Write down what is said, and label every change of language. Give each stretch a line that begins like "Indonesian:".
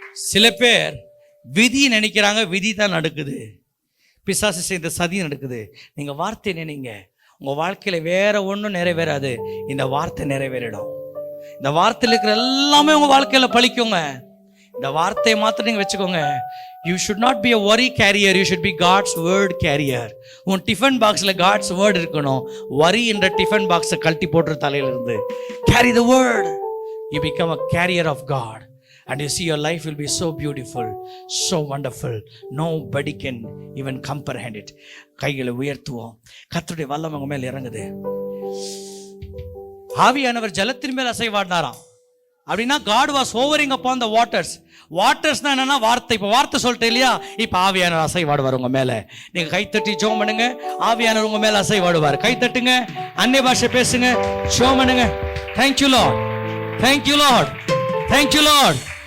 Tamil: சில பேர் விதி நினைக்கிறாங்க, விதி தான் நடக்குது. பிசாசு செய்த சதி நடக்குது. நீங்க வார்த்தை நினைங்க, உங்க வாழ்க்கையில வேற ஒன்றும் நிறைவேறாது, இந்த வார்த்தை நிறைவேறிடும். இந்த வார்த்தையில் இருக்கிற எல்லாமே உங்க வாழ்க்கையில பழிக்குங்க. இந்த வார்த்தையை மாத்திரம் நீங்க வச்சுக்கோங்க.
English: You should not be a worry carrier, you should be God's word carrier.
Tamil: உன் டிஃபன் பாக்ஸ்ல
English: God's word
Tamil: இருக்கணும். worry என்ற டிஃபன் பாக்ஸை கழட்டி போட்டுற தலையில இருந்து
English: carry the word. You become a carrier of God and you see your life will be so beautiful, so wonderful. Nobody can even comprehend it.
Tamil: கைகளை உயர்த்துவோம். கர்த்தருடைய வல்லமை உங்க மேல இறங்குது. ஆவியானவர் ஜலத்தின் மேல் அசைவாடினாராம். அப்படின்னா
English: God was hovering upon the waters.
Tamil: வாட்டர்ஸ்னா என்னன்னா வார்த்தை. இப்போ வார்த்தை சொல்லிட்டேன் இல்லையா, இப்போ ஆவியானவர் அசைவாடுவார் உங்க மேல. நீங்க கைத்தட்டி ஜெபம் பண்ணுங்க, ஆவியானவர் உங்க மேல அசைவாடுவார். கைத்தட்டுங்க, அந்நிய பாஷை பேசுங்க, ஜெபம் பண்ணுங்க.
English: Thank you Lord, thank you Lord, thank you Lord.